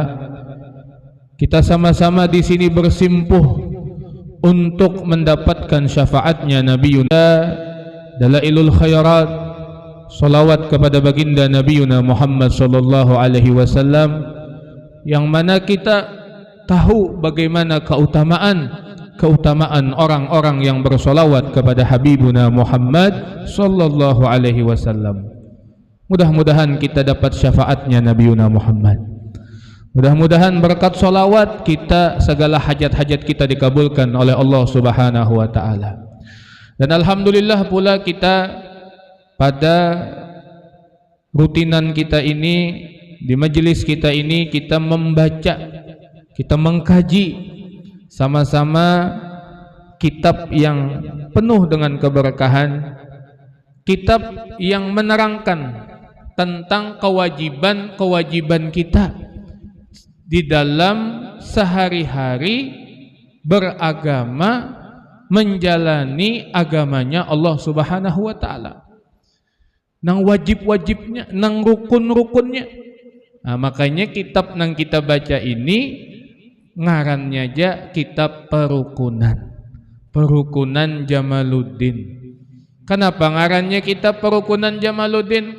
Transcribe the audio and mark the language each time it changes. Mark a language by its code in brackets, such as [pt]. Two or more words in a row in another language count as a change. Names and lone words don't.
[id] Kita sama-sama di sini bersimpuh untuk mendapatkan syafaatnya Nabiyuna Dalailul Khairat, salawat kepada baginda Nabiyuna Muhammad [ar] صلى الله عليه وسلم, [id] yang mana kita tahu bagaimana keutamaan orang-orang yang bersolawat kepada Habibuna Muhammad [ar] صلى الله عليه وسلم. [id] Mudah-mudahan kita dapat syafaatnya Nabiyuna Muhammad. Mudah-mudahan berkat solawat kita, segala hajat-hajat kita dikabulkan oleh Allah [ar] سبحانه وتعالى. [id] Dan alhamdulillah pula kita pada rutinan kita ini, di majelis kita ini, kita membaca, kita mengkaji sama-sama kitab yang penuh dengan keberkahan, kitab yang menerangkan tentang kewajiban-kewajiban kita di dalam sehari-hari beragama, menjalani agamanya Allah [ar] سبحانه وتعالى, [bjn] nang wajib-wajibnya, nang rukun-rukunnya. Nah, makanya kitab nang kita baca ini ngarannya aja kitab Perukunan Jamaluddin. Kenapa ngarannya kitab Perukunan Jamaluddin?